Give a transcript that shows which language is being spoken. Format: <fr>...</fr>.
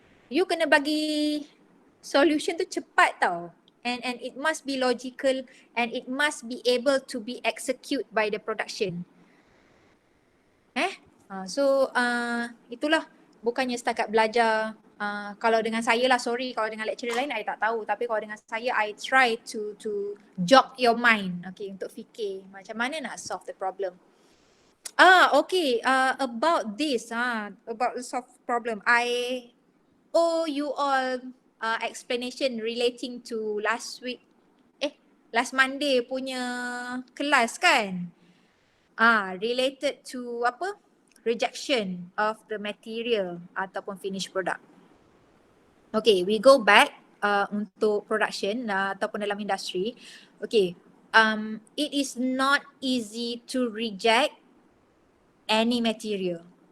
<en>You</en> <ms>kena bagi</ms> <en>solution</en> <ms>tu cepat tau,</ms> <en>and it must be logical and it must be able to be execute by the production.</en> <ms>So itulah, bukannya setakat belajar. Kalau dengan saya lah,</ms> <en>sorry</en> <ms>kalau dengan lecturer lain I tak tahu, tapi kalau dengan saya</ms> <en>I try to jog your mind,</en> <ms>okay, untuk fikir macam mana nak</ms> <en>solve the problem. Okay, about this about the solve problem, I owe you all explanation relating to last Monday</en> <ms>punya kelas kan.</ms> <en>Related to</en> <ms>apa?</ms> <en>Rejection of the material</en> <ms>ataupun</ms> <en>finished product. Okay, we go back</en> <ms>untuk</ms> <en>production</en> <ms>ataupun dalam industri.</ms> <en>Okay, it is not easy to reject any material.</en>